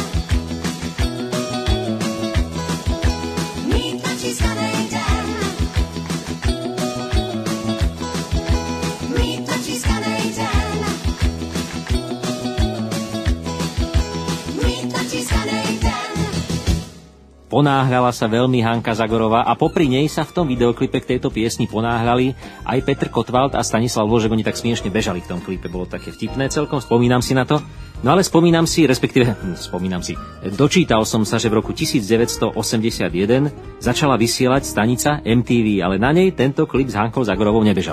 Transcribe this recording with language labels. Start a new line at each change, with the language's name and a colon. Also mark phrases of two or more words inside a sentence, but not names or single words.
Czech: Mít natřískanej den. Mít natřískanej den. Mít natřískanej den.
Slovak: Ponáhľala sa veľmi Hanka Zagorová a popri nej sa v tom videoklipe k tejto piesni ponáhľali aj Petr Kotwald a Stanislav Ložek. Oni tak smiešne bežali v tom klipe, bolo také vtipné celkom, spomínam si na to. No ale spomínam si, dočítal som sa, že v roku 1981 začala vysielať stanica MTV, ale na nej tento klip s Hankou Zagorovou nebežal.